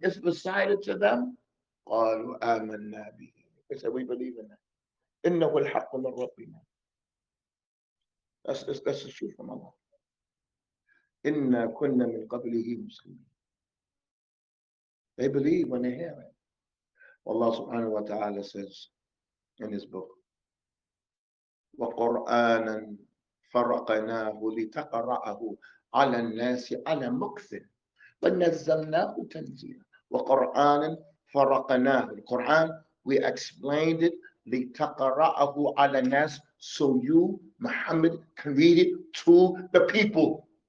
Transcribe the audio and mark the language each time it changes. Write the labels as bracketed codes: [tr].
[en] If recited to them, [ar] قَالُوا آمَنَّا بِهِ. [en] They said, we believe in that. [ar] إِنَّهُ الْحَقُّ مِنْ رَبِّنَا. [en] That's the truth from Allah. [ar] إِنَّا كُنَّا مِنْ قَبْلِهِ مُسْلِمِينَ. [en] They believe when they hear it. [ar] Allah subhanahu wa ta'ala says in his book, وَقُرْآنًا فَرَقْنَاهُ لِتَقْرَأَهُ عَلَى النَّاسِ عَلَى مُكْثٍ وَنَزَّلْنَاهُ تَنزِيلًا. وَقُرْآنًا فَرَقْنَاهُ. [en] The Quran, we explained it [ar] لِتَقْرَأَهُ عَلَى النَّاسِ, [en] so you, Muhammad, can read it to the people.